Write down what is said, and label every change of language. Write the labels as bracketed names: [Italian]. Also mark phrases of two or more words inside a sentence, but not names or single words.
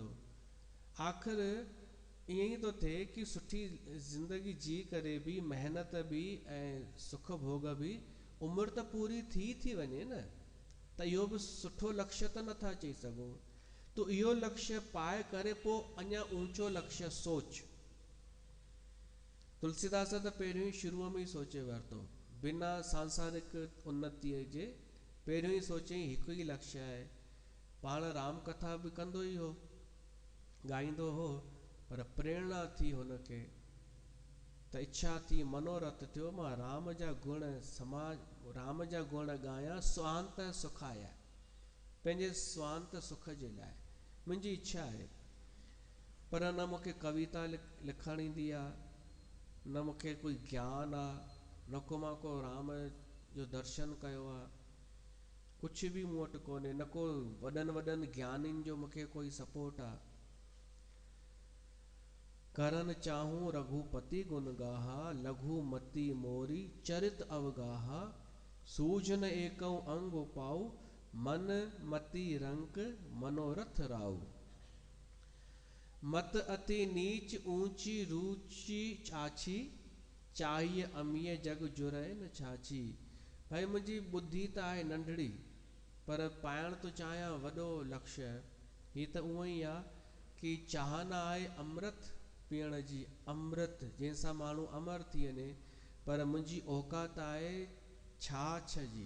[Sindhi] आख़िर ईअं ई थो थिए कि सुठी ज़िंदगी जी करे बि, मेहनत बि ऐं सुख भोग बि, उमिरि त पूरी थी वञे न, त इहो बि सुठो लक्ष्य त नथा चई सघूं। तो इहो लक्ष्य पाए करे पोइ अञा ऊंचो लक्ष्य सोच। तुलसीदास त पहिरियों ई शुरूअ में ई सोचे वरितो, बिना सांसारिक उन्नतीअ जे पहिरियों ई सोचई हिकु ई लक्ष्य आहे। पाण राम कथा बि कंदो ई हो, ॻाईंदो हो, पर प्रेरणा थी हुनखे, त इच्छा थी, मनोरथ थियो, मां राम जा गुण ॻायां [Sanskrit] स्वांत सुखाया, [Sindhi] पंहिंजे स्वांत सुख जे लाइ मुंहिंजी इच्छा आहे। पर न मूंखे कविता लिखणु ईंदी आहे, न मूंखे कोई ज्ञान आहे, न को मां को राम जो दर्शन कयो आहे, कुझु बि मूं वटि कोन्हे, न को वॾनि ज्ञानियुनि जो मूंखे कोई सपोर्ट आहे। [Awadhi] करन चाहूं रघुपति गुण गाहा, लघुमती मोरी चरित अवगाहा, सूझन एकौ अंग पाऊ, मन मति रंक मनोरथ राऊ। मत अति नीच ऊंची रूची चाची, चाहिए अमीय जग जुरे न छाची। [Sindhi] भाई मुंहिंजी बुद्धि त आहे नंढड़ी, पर पाइण तो चाहियां वॾो लक्ष्य। ही त उहो ई आहे कि चाहना आहे अमृत पीअण जी, अमृत जंहिंसां माण्हू अमर थी वञे। पर मुंहिंजी औकात आहे छाछ जी।